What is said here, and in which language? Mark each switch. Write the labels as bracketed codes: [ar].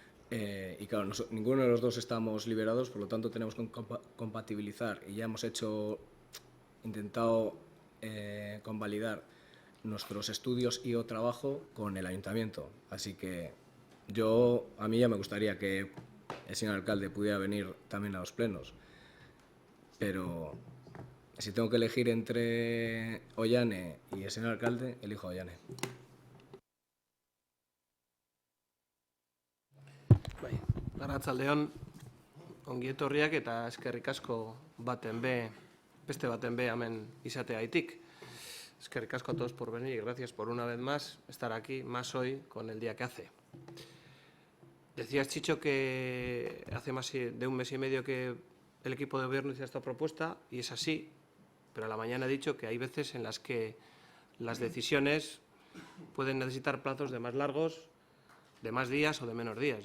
[es] Y claro, ninguno de los dos estamos liberados, por lo tanto tenemos que compatibilizar y ya hemos intentado convalidar nuestros estudios y o trabajo con el ayuntamiento, así que A mí ya me gustaría que el señor alcalde pudiera venir también a los plenos, pero si tengo que elegir entre Ollane y el señor alcalde, elijo a Ollane. [eu] Arratsaldeon, ongi etorriak eta eskerrik asko beste baten be hemen izateagaitik. Eskerrik asko [es] a todos por venir y gracias por una vez más estar aquí, más hoy con el día que hace. Decías, Chicho, que hace más de un mes y medio que el equipo de gobierno hizo esta propuesta y es así, pero a la mañana he dicho que hay veces en las que las decisiones pueden necesitar plazos de más largos, de más días o de menos días.